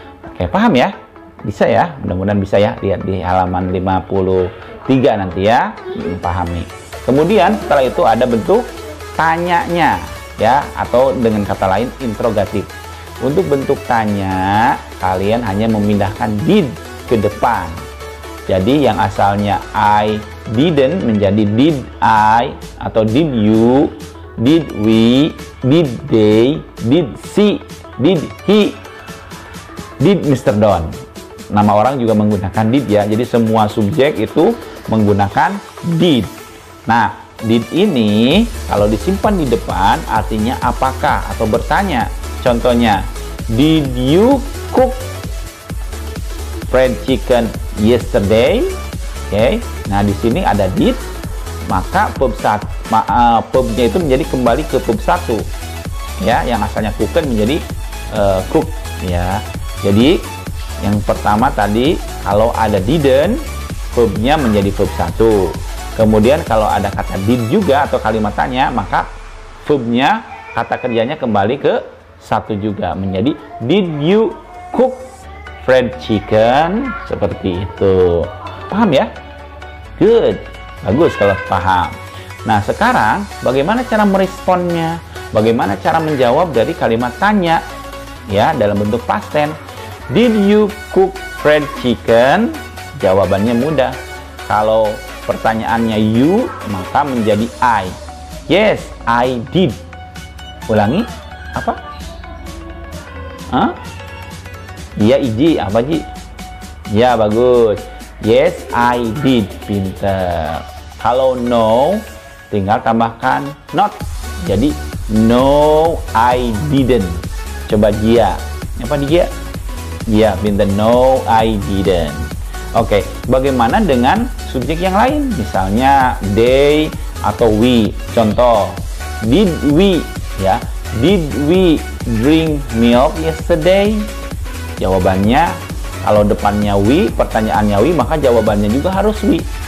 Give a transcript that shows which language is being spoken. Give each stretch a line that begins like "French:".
Indonesian: Oke, paham ya? Bisa ya? Mudah-mudahan bisa ya. Lihat di halaman 53 nanti ya, pahami. Kemudian setelah itu ada bentuk tanyanya ya, atau dengan kata lain interrogatif. Untuk bentuk tanya, kalian hanya memindahkan did ke depan. Jadi yang asalnya
English: I didn't
Indonesian: menjadi
English: did I,
Indonesian: atau
English: did you, did we, did they, did she, did he, did Mr. Don.
Indonesian: Nama orang juga menggunakan did ya. Jadi semua subjek itu menggunakan did. Nah, did ini kalau disimpan di depan artinya apakah atau bertanya. Contohnya,
English: did you cook fried chicken yesterday?
Indonesian: Oke. Nah, di sini ada did, maka verbnya itu menjadi kembali ke verb 1. Ya, yang asalnya cooken menjadi cook ya. Jadi yang pertama tadi kalau ada didn't, verbnya menjadi verb 1. Kemudian kalau ada kata did juga atau kalimat tanya, maka verbnya, kata kerjanya kembali ke 1 juga menjadi
English: did you cook fried chicken,
Indonesian: seperti itu. Paham ya?
English: Good.
Indonesian: Bagus kalau paham. Nah, sekarang bagaimana cara meresponnya? Bagaimana cara menjawab dari kalimat tanya ya dalam bentuk past tense?
English: Did you cook fried chicken?
Indonesian: Jawabannya mudah. Kalau pertanyaannya you, maka menjadi I.
English: Yes, I did.
Indonesian: Ulangi. Apa? Hah? Iya, Iji. Apa, Ji? Ya, bagus.
English: Yes, I did.
Indonesian: Pinter. Kalau no, tinggal tambahkan not. Jadi,
English: no, I didn't.
Indonesian: Coba Jia. Apa dia? Ya, pinter.
English: No, I didn't.
Indonesian: Oke, bagaimana dengan subjek yang lain? Misalnya they atau we. Contoh,
English: did we, ya, did we drink milk yesterday?
Indonesian: Jawabannya, kalau depannya we, pertanyaannya we, maka jawabannya juga harus we.